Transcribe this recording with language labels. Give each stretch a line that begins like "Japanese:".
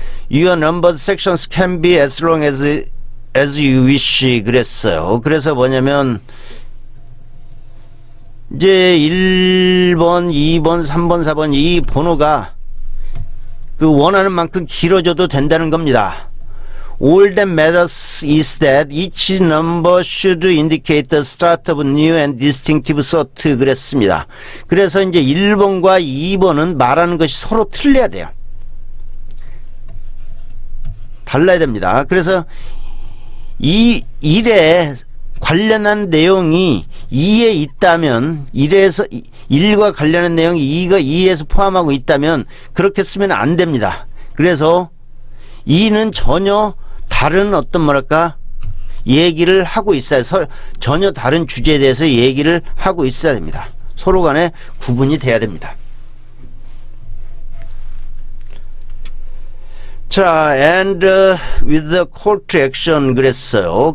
English: Your numbered sections can be as long as you wish
Korean: 그랬어요. 그래서 뭐냐면 이제 1번, 2번, 3번, 4번 이 번호가 원하는 만큼 길어져도 된다는 겁니다.
English: All that matters is that each number should indicate the start of new and distinctive thought
Korean: 그랬습니다. 그래서 이제 1번과 2번은 말하는 것이 서로 틀려야 돼요. 달라야 됩니다. 그래서 이 1에 관련한 내용이 2에 있다면 1과 관련한 내용이 2에서 포함하고 있다면 그렇게 쓰면 안 됩니다. 그래서 2는 전혀 다른 어떤 뭐랄까 얘기를 하고 있어요. 전혀 다른 주제에 대해서 얘기를 하고 있어야 됩니다. 서로 간에 구분이 돼야 됩니다.
English: 자, and with the call to action
Korean: 그랬어요.